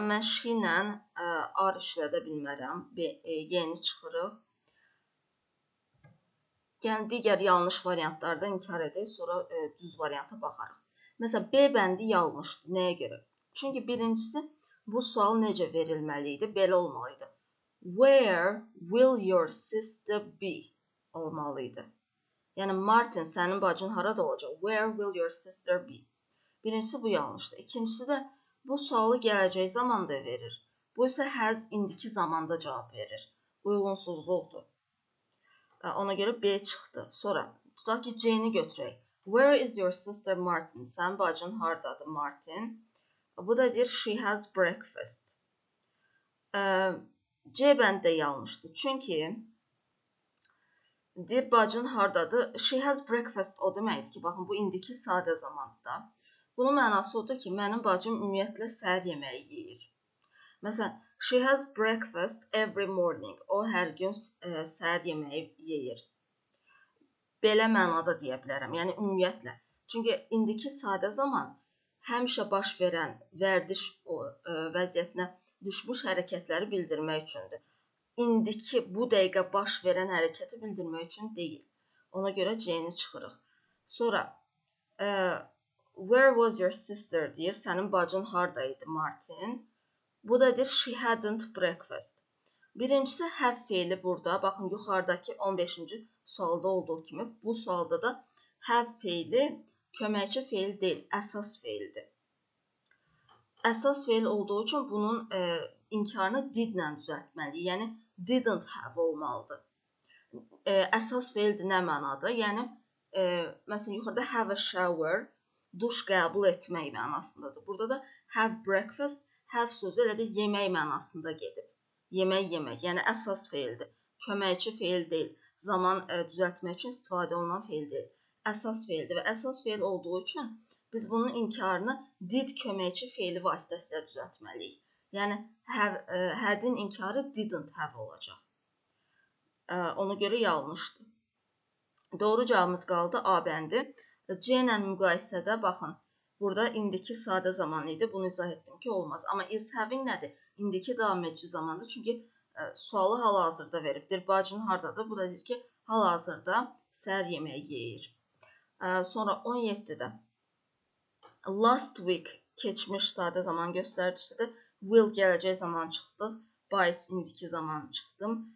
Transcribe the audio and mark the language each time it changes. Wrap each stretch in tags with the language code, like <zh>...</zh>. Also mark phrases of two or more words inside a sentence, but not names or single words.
<az>Mən she ilə are işlədə bilmərəm. Yeni çıxırıq. Yəni, digər yanlış variantlarda inkar edək, sonra düz varianta baxarıq. Məsələn, B bəndi yanlışdır. Nəyə görə? Çünki birincisi, bu sual necə verilməli idi? Belə olmalıydı.</az> <en>Where will your sister be?</en> <az>Olmalıydı. Yəni, Martin, sənin bacın harada olacaq?</az> <en>Where will your sister be?</en> <az>Birincisi, bu yanlışdır. İkincisi də, bu sualı gələcək zamanda verir. Bu isə has indiki zamanda cavab verir. Uyğunsuzluqdur. Ona görə B çıxdı. Sonra, tutaq ki, C-ni götürək.</az> <en>Where is your sister Martin?</en> <az>Sənin bacın haradadır, Martin? Bu da deyir,</az> <en>she has breakfast.</en> <az>C bəndi də yanlışdır. Çünki deyir, bacın haradadır?</az> <en>She has breakfast</en> <az>o deməkdir ki, baxın, bu indiki sadə zamandır. Bunun mənası odur ki, mənim bacım ümumiyyətlə səhər yeməyi yeyir. Məsələn,</az> <en>she has breakfast every morning.</en> <az>O hər gün səhər yeməyi yeyir. Belə mənada deyə bilərəm. Yəni ümumiyyətlə. Çünki indiki sadə zaman həmişə baş verən vərdiş vəziyyətinə düşmüş hərəkətləri bildirmək üçündür. İndiki bu dəqiqə baş verən hərəkəti bildirmək üçün deyil. Ona görə C-ni çıxırıq. Sonra</az> <en>where was your sister</en> <az>deyir. Sənin bacın haradaydı, Martin? Bu da deyir</az> <en>she hadn't breakfast.</en> <az>Birincisi have feili burada. Baxın yuxarıdakı 15-ci sualda olduğu kimi bu sualda da have feili köməkçi feil deyil, əsas feildir. Əsas feil olduğu üçün bunun inkarını did-lə düzəltməliyik. Yəni</az> <en>didn't have</en> <az>olmalıdır. Əsas feildir nə mənada? Yəni məsələn yuxarıda</az> <en>have a shower,</en> <az>duş qəbul etmək mənasındadır. Burada da</az> <en>have breakfast,</en> <az>have sözü elə bir yemək mənasında gedib. Yemək yemək, yəni əsas feildir. Köməkçi feil deyil. Zaman düzəltmək üçün istifadə olunan feil deyil. Əsas feildir və əsas feil olduğu üçün biz bunun inkarını did köməkçi feili vasitəsilə düzəltməliyik. Yəni had-in inkarı</az> <en>didn't have</en> <az>olacaq. Ona görə yanlışdır. Doğru cavabımız qaldı A bəndi. C ilə müqayisədə baxın. Burada indiki sadə zaman idi. Bunu izah etdim ki, olmaz. Amma</az> <en>is having</en> <az>nədir? İndiki davam edici zamandır. Çünki sualı hal-hazırda veribdir. Bacın hardadır? Bu da deyir ki, hal-hazırda səhər yeməyi yeyir. Sonra 17-də</az> <en>last week</en> <az>keçmiş sadə zaman göstəricisidir. Will gələcək zaman çıxdıq. Buys indiki zaman çıxdım.</az>